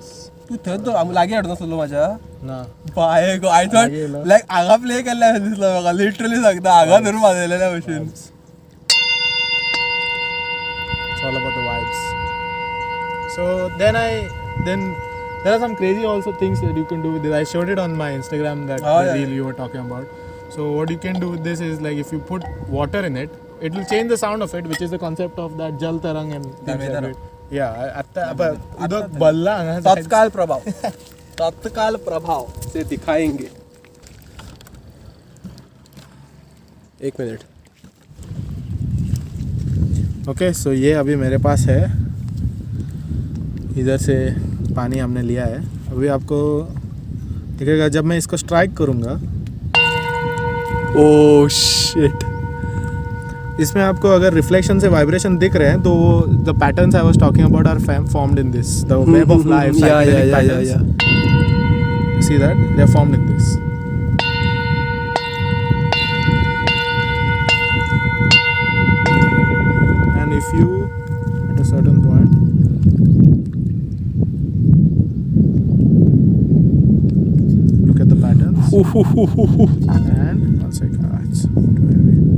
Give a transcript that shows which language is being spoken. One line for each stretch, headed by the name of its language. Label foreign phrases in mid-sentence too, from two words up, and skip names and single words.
Konkani: तू थंय लागी हाडून नासलो म्हाज्या.
English: No. by go, I thought
Konkani: लागी येयलो. लायक हांगा प्ले केल्ल्या दिसलो म्हाका. लिटरली सांगता हांगा धरून वाजयलेल्या भशेन.
English: It's all about the vibes. So then there are some crazy also things that you can do with this. I showed it on my Instagram, that Oh, the yeah, reel you were talking about. So what you can do with this is like if you put water in it, it will change the sound of it, which is the concept of that Jal Tarang and things like Tarang. that. Yeah,
Konkani: आता उदक बल्ला हांगा
Hindi: तत्काल प्रभाव से दिखाएंगे. एक मिनट. ओके. सो ये अभी मेरे पास है, इधर से पानी हमने लिया है. अभी आपको दिखेगा जब मैं इसको स्ट्राइक करूँगा.
English: Oh shit.
Hindi: इसमें आपको अगर रिफ्लेक्शन से वाइब्रेशन दिख रहे हैं तो
English: the patterns I was talking about are formed in this the web of life psychedelic patterns. See that they are formed in this. And if you at a certain point look at the patterns and one second, it's too heavy.